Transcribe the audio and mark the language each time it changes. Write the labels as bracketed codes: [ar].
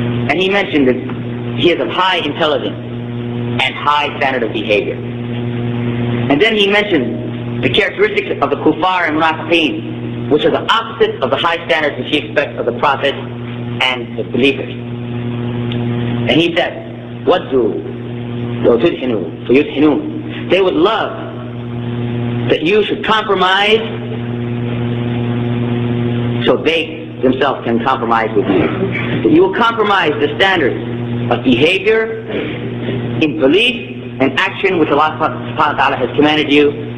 [en] And he mentioned that he is of high intelligence and high standard of behavior. And then he mentioned the characteristics of the kuffar and munafiqeen, which are the opposite of the high standards which he expects of the Prophet and the believers. And he said, [ar] وَدُّوا لَوْ تُدْحِنُوا فَيُدْحِنُونَ. [en] They would love that you should compromise so they themselves can compromise with you. That you will compromise the standards of behavior, in belief and action which Allah subhanahu wa ta'ala has commanded you.